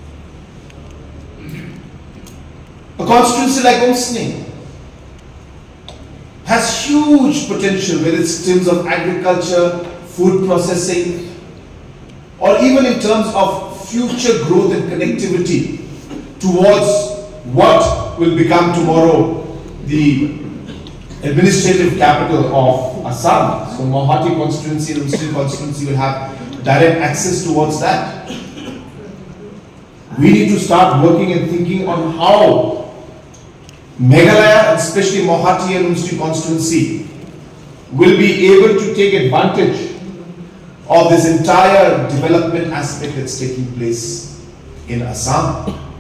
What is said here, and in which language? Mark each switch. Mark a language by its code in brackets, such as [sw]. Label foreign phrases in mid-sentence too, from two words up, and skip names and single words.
[en] A constituency like Umsning has huge potential, whether it's in terms of agriculture, food processing, or even in terms of future growth and connectivity towards what will become tomorrow the administrative capital of Assam. So Mauhati constituency and Umsning constituency will have direct access towards that. We need to start working and thinking on how Meghalaya, especially Mauhati and Umsning constituency, will be able to take advantage of this entire development aspect that's taking place in Assam.